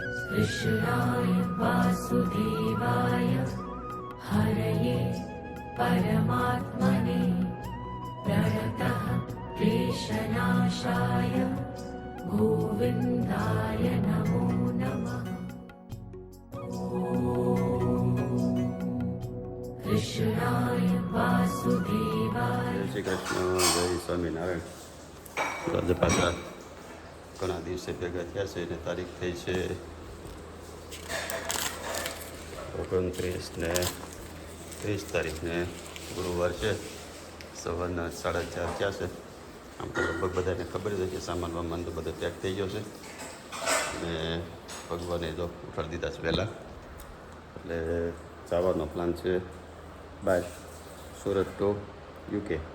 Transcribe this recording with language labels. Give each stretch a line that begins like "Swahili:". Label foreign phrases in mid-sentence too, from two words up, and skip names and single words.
Sanskrit: कृष्णाय वासुदेवाय हरये परमात्मने प्रणतः क्लेशनाशाय गोविन्दाय नमो नमः। कृष्णाय वासुदेवाय।
Hindi: जय श्री कृष्ण, जय स्वामीनारायण।
Gujarati: તો આજે પાછા ઘણા દિવસે ભેગા થયા છે અને તારીખ થઈ છે 29 ને 30 તારીખને ગુરુવાર છે, સવારના 4:30 થયા છે. આમ તો લગભગ બધાને ખબર છે કે સામાન વામાન તો બધો પેક થઈ ગયો છે અને ભગવાને જો ઉઠાડી દીધા છે વહેલા, એટલે જવાનો પ્લાન છે
English: by Surat to UK.